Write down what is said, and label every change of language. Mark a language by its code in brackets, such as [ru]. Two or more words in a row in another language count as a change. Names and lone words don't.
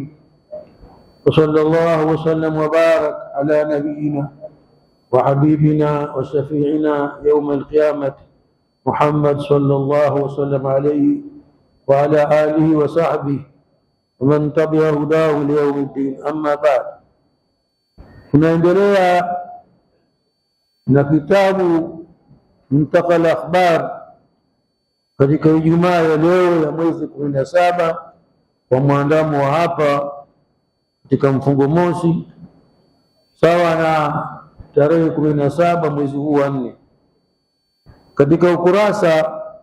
[ar] وصلى الله وسلم وبارك على نبينا وحبيبنا وشفيعنا يوم القيامة محمد صلى الله وسلم عليه وعلى آله وصحبه ومن تبع هداه ليوم الدين. أما بعد، [sw] tunaendelea na kitabu Muntaqa al-Akhbar katika Ijumaa ya leo ya mwezi 17 kwa mwandamo wa hapa katika mfungo mosi, sawa na tarehe 17 mwezi huu wa 4, katika ukurasa